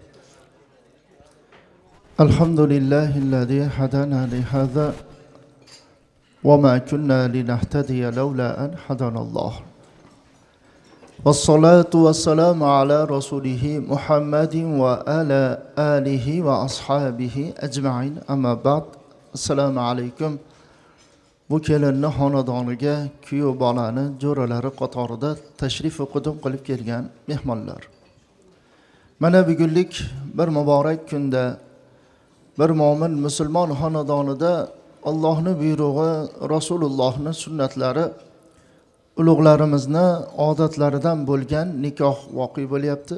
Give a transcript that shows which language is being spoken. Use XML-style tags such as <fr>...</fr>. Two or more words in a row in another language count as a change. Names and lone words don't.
<ar>الحمد لله الذي هدانا لهذا وما كنا لنهتدي لولا أن هدانا الله. والصلاة والسلام على رسوله محمد وعلى آله وأصحابه أجمعين. أما بعد. السلام عليكم.</ar> <uz>Bu kelinni xonadoniga kuyov bolani jo'ralari qatorida tashrif qudum qilib kelgan mehmonlar. Mana bugunlik bir muborak kunda bir mo'min musulmon xonadonida Allohning buyrug'i, Rasulullohning sunnatlari, ulug'larimizni odatlaridan bo'lgan nikoh voqea bo'lyapti.</uz>